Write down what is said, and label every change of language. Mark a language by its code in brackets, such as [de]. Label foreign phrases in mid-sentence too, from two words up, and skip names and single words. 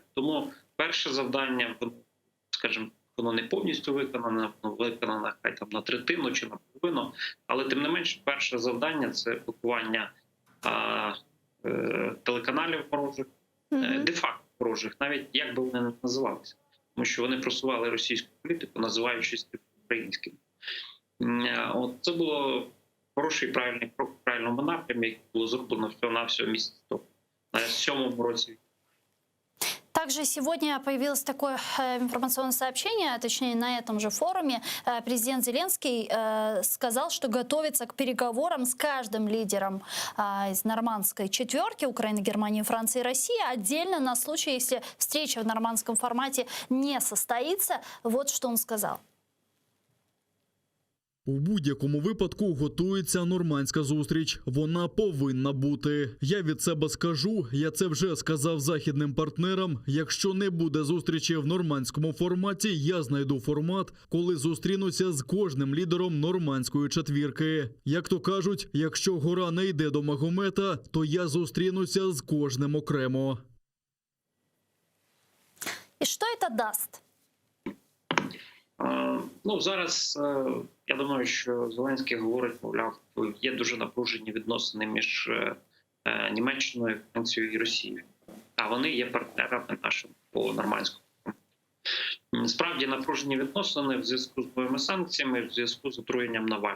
[uk] Тому перше завдання, скажімо, воно не повністю виконане, воно виконане хай там на третину чи на половину, але тим не менше перше завдання – це блокування телеканалів ворожих, де-факто ворожих, навіть як би вони не називалися. Тому що вони просували російську політику, називаючись українським. От це було хороший правильний крок в правильному напрямі, який було зроблено всього-навсього місяць тому, на 7-му році. [ru] Также сегодня появилось такое информационное сообщение, точнее на этом же форуме. Президент Зеленский сказал, что готовится к переговорам с каждым лидером из нормандской четверки Украины, Германии, Франции и России. Отдельно на случай, если встреча в нормандском формате не состоится. Вот что он сказал. [uk] У будь-якому випадку готується нормандська зустріч. Вона повинна бути. Я від себе скажу, я це вже сказав західним партнерам. Якщо не буде зустрічі в нормандському форматі, я знайду формат, коли зустрінуся з кожним лідером нормандської четвірки. Як то кажуть, якщо гора не йде до Магомета, то я зустрінуся з кожним окремо. [ru] И что это даст? [uk] Ну, зараз, я думаю, що Зеленський говорить, мовляв, є дуже напружені відносини між Німеччиною, Францією і Росією. А вони є партнерами нашими по нормандському. Справді напружені відносини в зв'язку з бойовими санкціями, в зв'язку з отруєнням Навального.